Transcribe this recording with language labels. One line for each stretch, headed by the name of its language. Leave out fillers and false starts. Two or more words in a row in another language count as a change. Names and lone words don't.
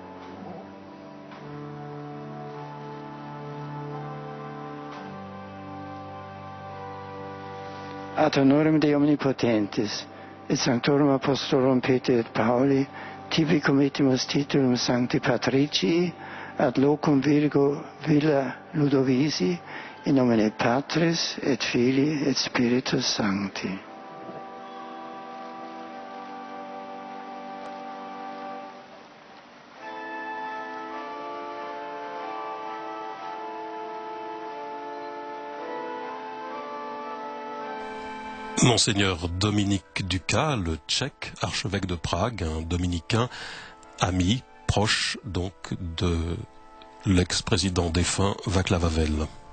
Latin: Ad honorem Dei Omnipotentis, et Sanctorum Apostolorum Petri et Pauli, tibi committimus titulum Sancti Patricii, ad locum Virgo Villa Ludovisi, in nomine Patris et Filii et Spiritus Sancti.
French: Monseigneur Dominique Ducas, le Tchèque, archevêque de Prague, un dominicain, ami, proche donc de l'ex-président défunt Václav Havel.